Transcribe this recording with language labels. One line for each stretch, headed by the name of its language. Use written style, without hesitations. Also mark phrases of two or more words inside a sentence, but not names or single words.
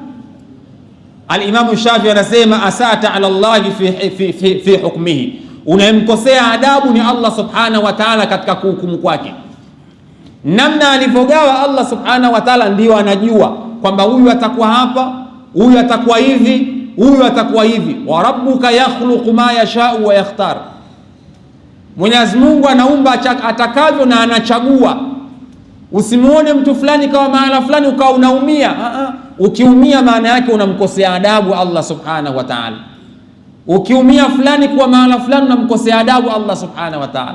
Swahili: Al-Imam Shafi'i anasema,
Arabic: أسأت على الله في حكمه,
Swahili: unayemkosea adabu ni
Arabic: الله سبحانه وتعالى
Swahili: katika kuhukumu kwake. Namna alivyogawa
Arabic: الله سبحانه وتعالى
Swahili: ndio anajua kwamba huyu atakuwa hapa, huyu atakuwa hivi, huyu atakuwa hivi.
Arabic: وربك يخلق ما يشاء ويختار,
Swahili: Mwenyezi Mungu anaumba atakavyo na anachagua. Usimuone mtu fulani kama maana fulani ukawa unaumia. Ukiumia maana yake unamkosea adabu
Arabic: الله سبحانه وتعالى.
Swahili: Ukiumia fulani kwa maana fulani unamkosea adabu
Arabic: الله سبحانه وتعالى.